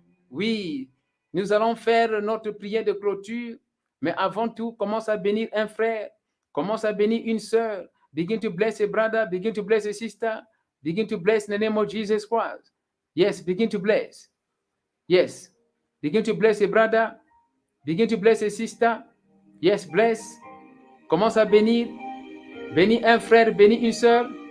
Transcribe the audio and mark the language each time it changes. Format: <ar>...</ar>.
<fr>Oui, nous allons faire notre prière de clôture. Mais avant tout, commence à bénir un frère. Commence à bénir une sœur.</fr> <en>Begin to bless a brother. Begin to bless a sister. Begin to bless in the name of Jesus Christ. Yes, begin to bless. Yes. Begin to bless a brother. Begin to bless a sister. Yes, bless.</en> <fr>Commence à bénir. Bénis un frère, bénis une sœur.</fr>